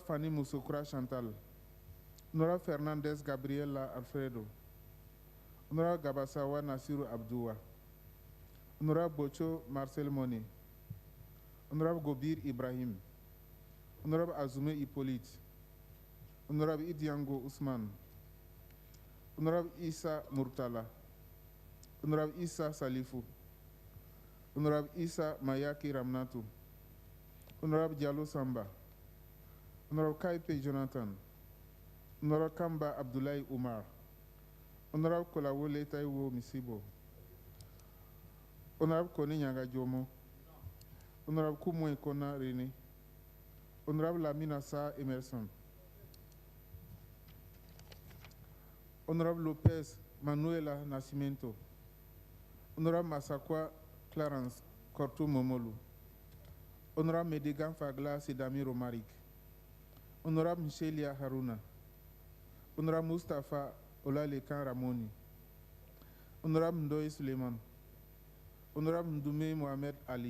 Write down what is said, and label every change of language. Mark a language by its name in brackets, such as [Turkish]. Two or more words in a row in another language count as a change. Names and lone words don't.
[English] Fanny Musokura Chantal, Honorable Fernandez Gabriela Alfredo, Honorable Gabasawa Nasiru Abdua, Honorable Bocho Marcel Mone, Honorable Gobir Ibrahim, Honorable Azume Hippolyte, Honorable Idiango Usman, Honorable Isa Murtala, Honorable Isa Salifu, Honorable Isa Mayaki Ramnatu, Honorable Diallo Samba, Honorable Kaipe Jonathan, Honorable Kamba Abdullahi Umar, Honorable Kolawole Taiwo Misibo, Honorable Kone Nyanga Jomo, Honorable Kumwe Kona Rene, Honorable Lamina Sa Emerson, Honorable Lopez Manuela Nascimento, Honorable Masakwa Clarence Kortu Momolu, Honorable Medigan Fagla Sidami Romarik, Honorable Michelia Haruna, Honorable Mustafa Olalekan Ramoni, Honorable Ndoye Suleiman, Honorable Ndume Mohamed Ali,